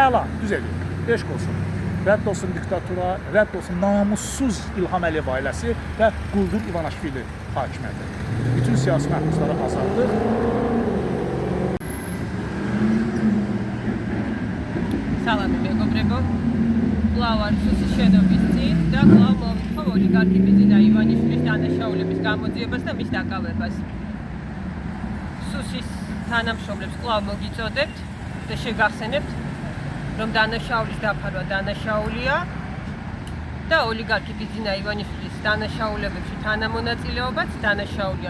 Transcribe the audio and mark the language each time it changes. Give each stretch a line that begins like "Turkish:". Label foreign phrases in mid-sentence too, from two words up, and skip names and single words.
Azerbaijani: Əla, düz edir. Eşq olsun. Rədd olsun diktatura, rədd olsun namussuz İlham Əliyev ailəsi və Quldur İvanishvili hakimiyyəti. Bütün siyasi məhbusları azaldır.
Georgian: Salam მეგობრებო, კვლავ არ სუსის შენობის წინ და კვლავ მოვიხო ოლიგარქი ბიძინა ივანიშვილის დანაშაულების გამოძიებას და მის დაკავებას. სუსის თანამშრომლებს კვლავ მოგიწოდებთ და შეგახსენებთ, რომ დანაშაულის დაფარვა დანაშაულია და ოლიგარქი ბიძინა ივანიშვილის დანაშაულებებში თანამონაწილეობაც დანაშაულია.